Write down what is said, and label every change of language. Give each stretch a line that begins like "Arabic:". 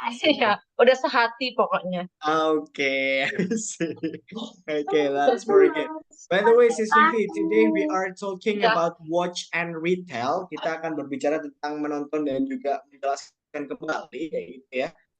Indonesian: Iya, udah sehati pokoknya.
English: Okay, I see. Okay, that's very good. By the way, Sis Vivi, today we are talking Yeah. about watch and retell.
Indonesian: Kita akan berbicara tentang menonton dan juga menjelaskan kembali, kayak gitu ya.